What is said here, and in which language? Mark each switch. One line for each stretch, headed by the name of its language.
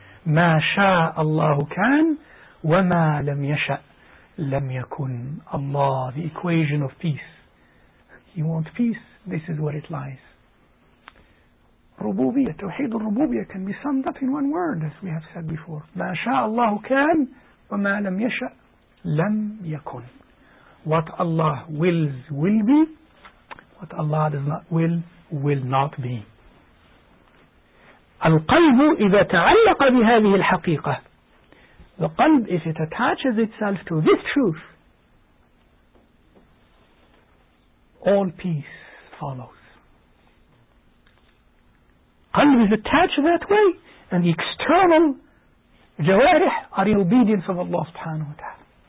Arabic: ما شاء الله كان وما لم يشأ لم يكن.
English: Allah, the equation of peace. You want peace? This is where it lies. Rububiyyah, Tawheed al-Rububiyyah can be summed up in one word, as we have said before.
Arabic: ما شاء الله كان وما لم يشأ لم يكن.
English: What Allah wills will be. What Allah does not will not be.
Arabic: القلب إذا تعلق بهذه الحقيقة.
English: The qalb, if it attaches itself to this truth, all peace follows. Qalb is attached that way, and the external jawarih are in obedience of Allah subhanahu wa ta'ala.